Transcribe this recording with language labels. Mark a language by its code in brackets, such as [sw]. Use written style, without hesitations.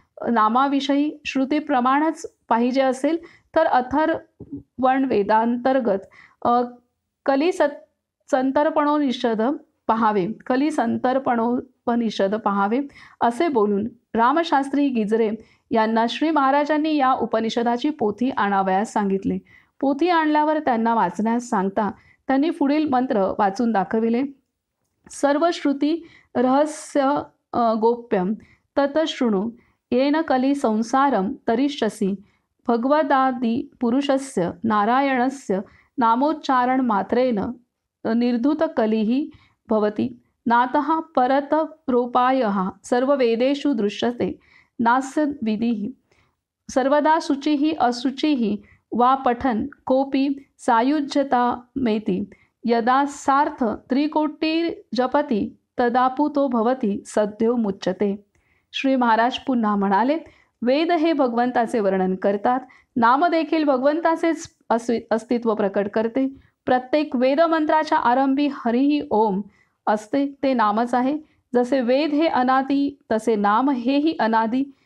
[mr] नामाविषयी श्रुतीप्रमाणच पाहिजे असेल तर अथर्वण वेदांतर्गत कलिसंतर्पणोपनिषद पहावे असे बोलून रामशास्त्री गिजरे यांना श्री महाराजांनी या उपनिषदाची पोथी आणावयास सांगितले. पोथी आणल्यावर त्यांना वाचण्यास सांगता त्यांनी पुढील मंत्र वाचून दाखविले. [sa] सर्व श्रुती रहस्य गोप्यम तत शृणु येन कली संसारं तरिष्यसि भगवदादि पुरुषस्य नारायणस्य नामोच्चारण मात्रेन निर्धूत कलिः भवति नातः परतरोपायः सर्ववेदेषु दृश्यते नास्य विधिः सर्वदा शुचिः अशुचिः वा पठन् कोऽपि सायुज्यतामेति यदा सार्थ त्रिकोटिर्जपति तदापुतो भवति सद्यो मुच्यते. [mr] श्री महाराज पुन्हा म्हणाले, वेद हे भगवंताचे वर्णन करतात. नाम देखील भगवंताचेच अस्तित्व प्रकट करते. प्रत्येक वेदमंत्राच्या आरंभी हरिही ओम असते, ते नामच आहे. जसे वेद हे अनादि तसे नाम हेही अनादि.